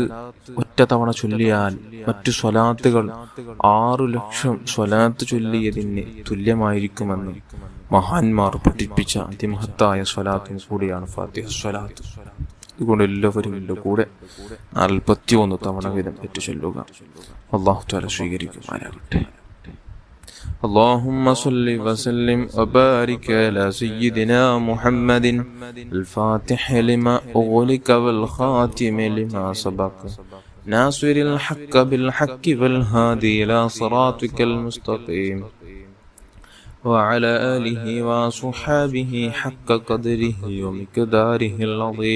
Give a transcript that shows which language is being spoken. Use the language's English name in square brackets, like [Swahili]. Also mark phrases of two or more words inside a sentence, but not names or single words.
[Malayalam] ഒറ്റ തവണ ചൊല്ലിയാൽ മറ്റു സ്വലാത്തുകൾ 6 ലക്ഷം സ്വലാത്ത് ചൊല്ലിയതിന് തുല്യമായിരിക്കുമെന്ന് മഹാന്മാർ പഠിപ്പിച്ച അതിമഹത്തായ സ്വലാത്തും കൂടിയാണ് ഫാത്തിഹ സ്വലാത്ത്. അതുകൊണ്ട് എല്ലാവരും എൻ്റെ കൂടെ 41 തവണ വീതം ഏറ്റു ചൊല്ലുക. അല്ലാഹു തആല സ്വീകരിക്കുമാറാകട്ടെ. [Arabic] اللهم صل وسلم وبارك على سيدنا محمد الفاتح لما أغلق والخاتم لما سبق ناصر الحق بالحق والهادي إلى صراطك المستقيم وعلى آله وصحابه حق قدره ومقداره العظيم.